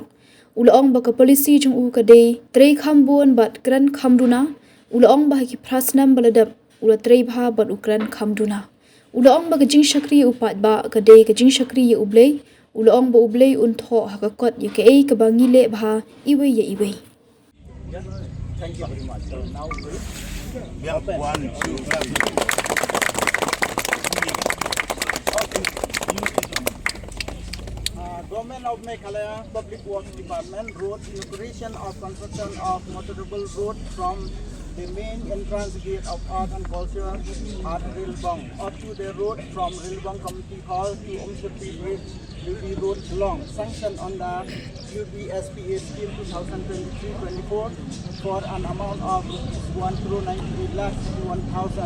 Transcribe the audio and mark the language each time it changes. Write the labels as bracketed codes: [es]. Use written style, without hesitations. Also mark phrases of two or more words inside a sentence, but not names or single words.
[kha] Ula ong ba ka polisi jung u ka dei Trei Kham bon bat Kren Kham Duna. Ula ong bah ki prasnam baladap ula Trei bha bat Kren Kham Duna. Ula ong ba ka jing shakri u Paidbah ka dei ka jing shakri ya ublei. Ula ong ba ublei un tho ha ka kot ya ka ei ka ba ngile bha iwei ya iwei. [en] Thank you very much. So now we have 1, 2, Government of Meghalaya Public Works Department road inauguration of construction of motorable road from the main entrance gate of Art and Culture at Rilbong up to the road from Rilbong Community Hall to Umshapi Bridge will be road long sanctioned on the UBSPA scheme 2023-24 for an amount of 1,98,61,000.